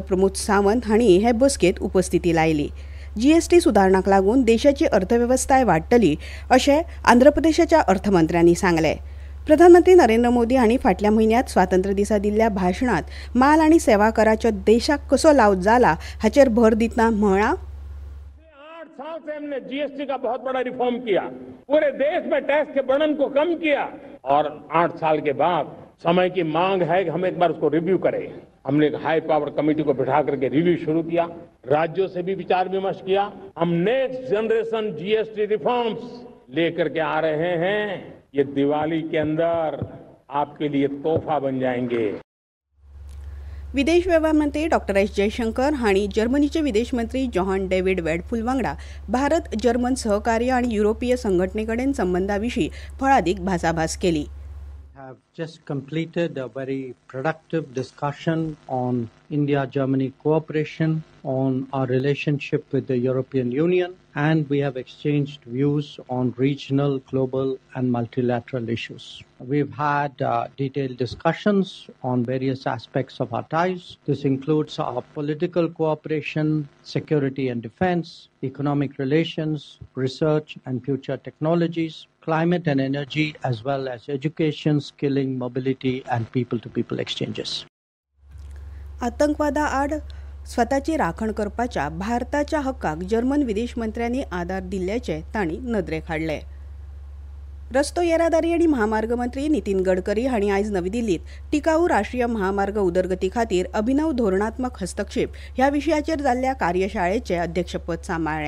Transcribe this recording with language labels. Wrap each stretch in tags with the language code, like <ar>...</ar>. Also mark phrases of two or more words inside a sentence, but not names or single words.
<kok>प्रमोद सावंत हांणी हे बसकेंत उपस्थिती लायली. जीएसटी सुदारणाक लागून देशाची अर्थवेवस्थाय वाडटली अशें आंध्र प्रदेशाच्या अर्थमंत्र्यांनी सांगलें. प्रधानमंत्री नरेंद्र मोदी हांणी फाटल्या म्हयन्यांत स्वातंत्र्य दिसा दिल्ल्या भाशणांत माल आनी सेवा कराचो देशाक कसो लाव जाला हाचेर भर दितना म्हळां,</kok> <hi>8 साल से हमने जीएसटी का बहुत बड़ा रिफॉर्म किया, पूरे देश में टैक्स के बर्डन को कम किया और 8 साल के बाद समय की मांग है कि हम एक बार उसको रिव्यू करें. हमने एक</hi> <en>high power committee</en> <hi>को बिठा करके रिव्यू शुरू किया, राज्यों से भी विचार विमर्श किया. हम</hi> <en>next generation GST reforms</en> <hi>लेकर के आ रहे हैं. ये दिवाली के अंदर आपके लिए तोहफा बन जाएंगे.</hi> <kok>विदेश व्यवहार मंत्री डॉ. एस जयशंकर हांणी जर्मनीचे विदेश मंत्री जोहान डेव्हिड वेडफूल वांगडा भारत जर्मन सहकार्य आनी युरोपीय संघटनेकडेन संबंधां विशीं फळादीक भासाभास केली.</kok> <en>Have just completed a very productive discussion on India-Germany cooperation, on our relationship with the European Union, and we have exchanged views on regional, global, and multilateral issues. We've had detailed discussions on various aspects of our ties. This includes our political cooperation, security and defense, economic relations, research and future technologies, climate and energy, as well as education, skilling, mobility, and people-to-people exchanges.</en> <kok>आतंकवादा आड स्वताची राखण करपाच्या भारताच्या हक्काक जर्मन विदेश मंत्र्यांनी आदार दिल्ल्याचे तांणी नदरेक हाडले. रस्तो येरादारी आनी महामार्ग मंत्री नितीन गडकरी हांणी आयज नवी दिल्लीत टिकाऊ राष्ट्रीय महामार्ग उदरगती खातीर अभिनव धोरणात्मक हस्तक्षेप ह्या विशयाचेर जाल्ल्या कार्यशाळेचे अध्यक्षपद सांबाळ्ळें.</kok>